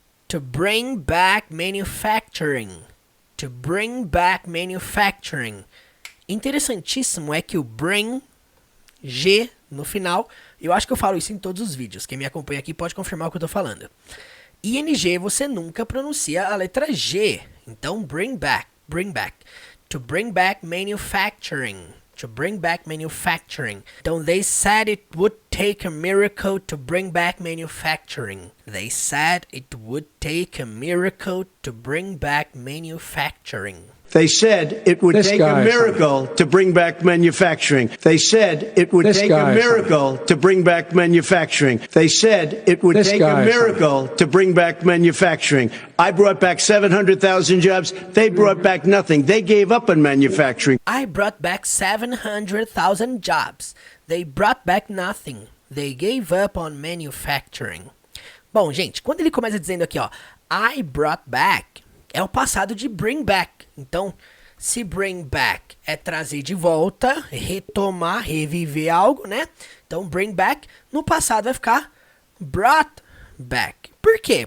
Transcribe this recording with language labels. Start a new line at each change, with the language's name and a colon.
English: To bring back manufacturing. To bring back manufacturing.
Portuguese: Interessantíssimo é que o bring, G no final, eu acho que eu falo isso em todos os vídeos. Quem me acompanha aqui pode confirmar o que eu tô falando. ING você nunca pronuncia a letra G.
English: Então, bring back, bring back. To bring back manufacturing. To bring back manufacturing. Então, they said it would take a miracle to bring back manufacturing. They said it would take a miracle to bring back manufacturing. They said it would take a miracle to bring back manufacturing. They said it would take a miracle to bring back manufacturing. They said it would take a miracle to bring back manufacturing. I brought back 700,000 jobs. They brought back nothing. They gave up on manufacturing. I brought back 700,000 jobs. They brought back nothing. They gave up on manufacturing.
Portuguese: Bom, gente, quando ele começa dizendo aqui, ó,
English: I brought back,
Portuguese: é o passado de bring back. Então, se
English: bring back
Portuguese: é trazer de volta, retomar, reviver algo, né? Então,
English: bring back,
Portuguese: no passado vai ficar
English: brought back.
Portuguese: Por quê?